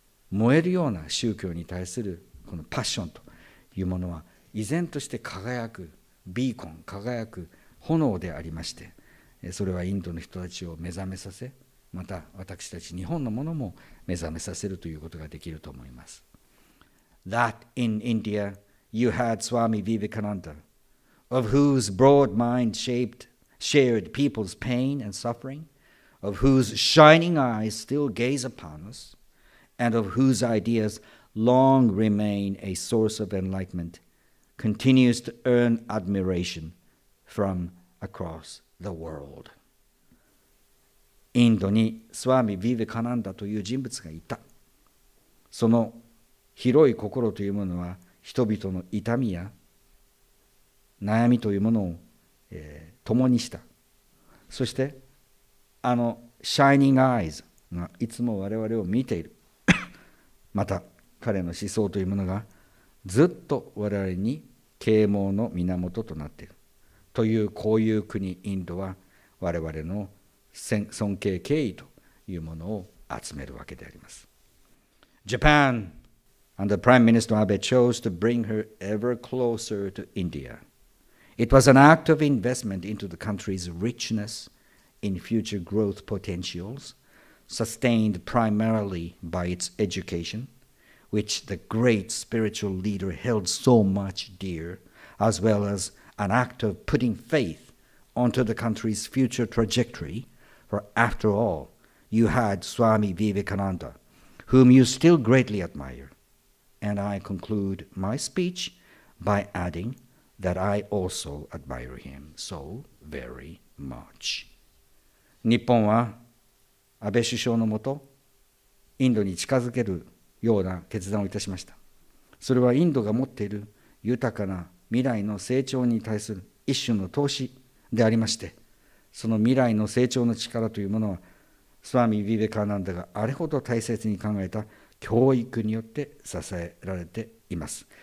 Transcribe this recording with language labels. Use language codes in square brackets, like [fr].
[ja] 燃えるような宗教に対するこのパッションというものは依然として輝くビーコン、輝く炎でありまして、それはインドの人たちを目覚めさせ、また私たち日本のものも目覚めさせるということができると思います。 [en] That in India you had Swami Vivekananda, of whose broad mind shared people's pain and suffering, of whose shining eyes still gaze upon us, and of whose ideas long remain a source of enlightenment, continues to earn admiration from across the world. [ja] インドにスワミ・ヴィヴェカナンダという人物がいた。その広い心というものは人々の痛みや悩みというものを、共にした。そしてあのシャイニングアイズがいつも我々を見ている。また彼の思想というものがずっと我々に啓蒙の源となっているという、こういう国インドは我々の尊敬敬意というものを集めるわけであります。 [en] Japan under Prime Minister Abe chose to bring her ever closer to India. It was an act of investment into the country's richness in future growth potentials, sustained primarily by its education, which the great spiritual leader held so much dear, as well as an act of putting faith onto the country's future trajectory, for after all, you had Swami Vivekananda, whom you still greatly admire. And I conclude my speech by adding that I also admire him so very much. [ja] 日本は安倍首相のもと、インドに近づけるような決断をいたしました。それはインドが持っている豊かな未来の成長に対する一種の投資でありまして、その未来の成長の力というものは、スワミ・ヴィヴェカーナンダがあれほど大切に考えた教育によって支えられています。